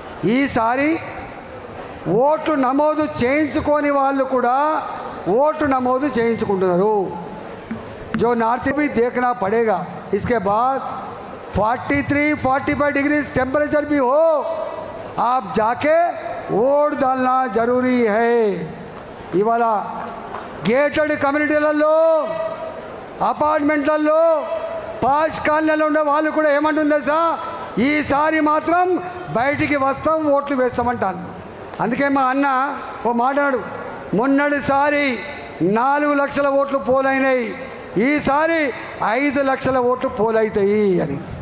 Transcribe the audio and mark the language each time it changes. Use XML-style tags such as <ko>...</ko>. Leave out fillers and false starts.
<te>ఈసారి ఓట్లు నమోదు చేయించుకోని వాళ్ళు కూడా ఓట్లు నమోదు చేయించుకుంటున్నారు.</te> <hi>जो नॉर्थ भी देखना पड़ेगा. इसके बाद 43-45 डिग्री टेम्परेचर भी हो, आप जाके वोट डालना जरूरी है.</hi> <te>इवाल गेटेड कम्युनिटीలలో అపార్ట్మెంట్లలో పాష్ కాలనీలో ఉండే వాళ్ళు కూడా ఏమంటుందో సార్, ఈసారి మాత్రం బయటికి వస్తాం ఓట్లు వేస్తామంటాను. అందుకే మా అన్న ఓ మాట్లాడు, మొన్నటిసారి 4 లక్షల ఓట్లు పోలైనాయి, ఈసారి 5 లక్షల ఓట్లు పోలవుతాయి అని.</te>